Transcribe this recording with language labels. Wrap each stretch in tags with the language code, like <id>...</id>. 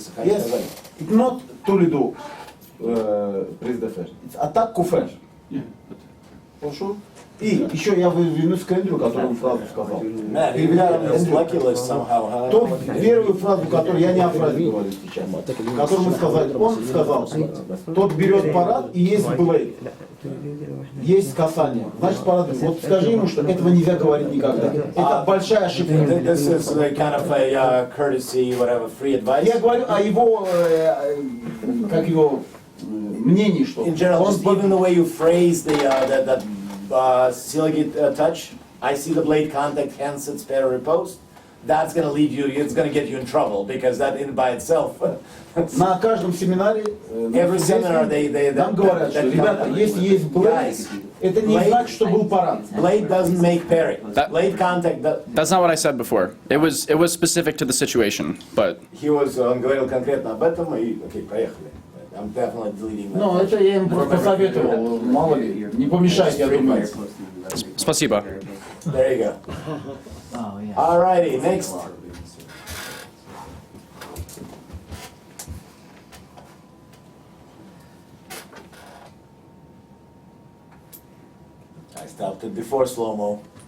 <en>Yes, it's not to do prise de fer. It's attack couvert. Yeah.</en> <ru>Хорошо? И еще я вернусь к Эндрю, который он фразу сказал.</ru> <en>Man, he got on his lucky list somehow, huh?</en> <ru>То первую фразу, которую я не о фразе говорю сейчас, которую мы сказали, он сказал, тот берет парад и есть блейд, есть касание. Значит, парад. Вот скажи ему, что этого нельзя говорить никогда. Это большая ошибка.</ru> <en>This is kind of a courtesy, whatever, free advice.</en> <ru>Я говорю о его, как его мнении, что</ru> <en>In general,</en> <ru>он</ru> <en>just even the way you phrase that silicate touch, I see the blade contact, hence it's better repose. That's going to lead you, it's going to get you in trouble, because that in by itself.</en> <ru>на каждом семинаре</ru> <en>Every seminar</en> <ru>нам говорят, что, ребята, если есть блейд, это не значит, что был парад.</ru> <en>Blade doesn't make parry. Blade contact. That's not what I said before. It was specific to the situation, but</en> <ru>Он говорил конкретно об этом, и окей, поехали.</ru> <en>I'm definitely deleting that.</en> <ru>Ну, это я им просто посоветовал, мало ли, не помешайте, я думаю. спасибо.</ru> <en>There you go. Alrighty, next I stopped it before slow-mo.</en>